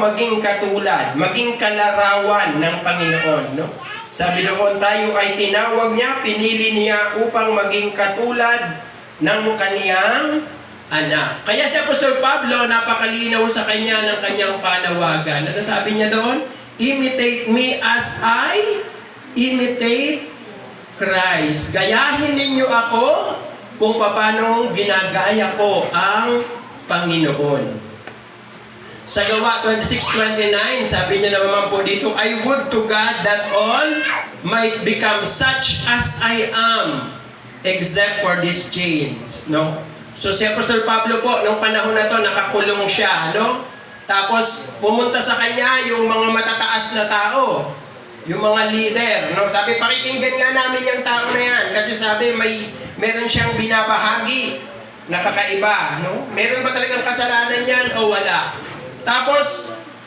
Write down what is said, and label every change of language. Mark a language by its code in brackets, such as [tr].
[tl] Maging katulad, maging kalarawan ng Panginoon. No? Sabi doon, tayo ay tinawag niya, pinili niya upang maging katulad ng Kaniyang anak. Kaya si Apostol Pablo, napakalinaw sa kanya ng kanyang panawagan. Ano sabi niya doon? [en] Imitate me as I imitate Christ. [tl] Gayahin ninyo ako kung paano ginagaya ko ang Panginoon. Sa Gawa 26:29, sabi niya naman po dito, [en] I would to God that all might become such as I am, except for these chains. [tl] No? So si Apostol Pablo po, nung panahon na to, nakakulong siya. No? Tapos pumunta sa kanya yung mga matataas na tao. Yung mga leader, no? Sabi, pakikinggan nga namin yung tao na yan. Kasi sabi, meron siyang binabahagi na kakaiba, no? Meron ba talagang kasalanan yan o wala? Tapos,